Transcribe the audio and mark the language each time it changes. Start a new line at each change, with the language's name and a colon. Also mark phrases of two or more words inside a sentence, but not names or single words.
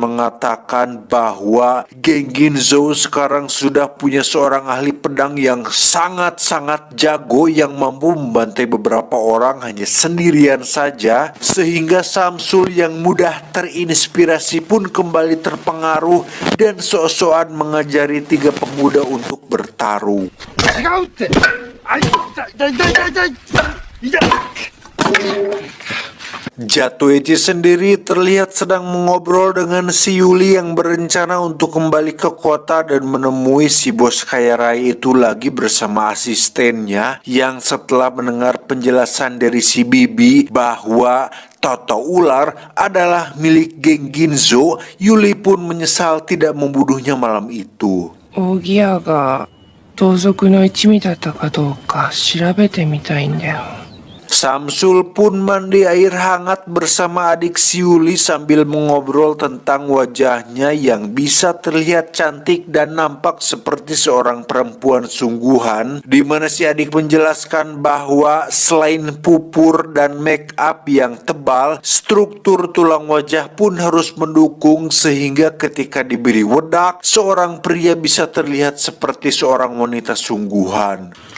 Indonesian: mengatakan bahwa geng Ginzou sekarang sudah punya seorang ahli pedang yang sangat-sangat jago, yang mampu membantai beberapa orang hanya sendirian saja, sehingga Samsul yang mudah terinspirasi pun kembali terpengaruh dan sok-sokan mengajari 3 pemuda untuk bertarung.
Japanese: 違うって。あい痛い痛い痛い痛い痛い。
Indonesian: Zatoichi sendiri terlihat sedang mengobrol dengan si Yuli yang berencana untuk kembali ke kota dan menemui si bos kaya raya itu lagi bersama asistennya, yang setelah mendengar penjelasan dari si Bibi bahwa Toto ular adalah milik geng Ginzo, Yuli pun menyesal tidak membunuhnya malam itu.
Japanese: オギアが盗賊の一味だったかどうか調べてみたいんだよ。
Indonesian: Samsul pun mandi air hangat bersama adik si Yuli sambil mengobrol tentang wajahnya yang bisa terlihat cantik dan nampak seperti seorang perempuan sungguhan, di mana si adik menjelaskan bahwa selain pupur dan
English: make up
Indonesian: yang tebal, struktur tulang wajah pun harus mendukung sehingga ketika diberi wedak, seorang pria bisa terlihat seperti seorang wanita sungguhan.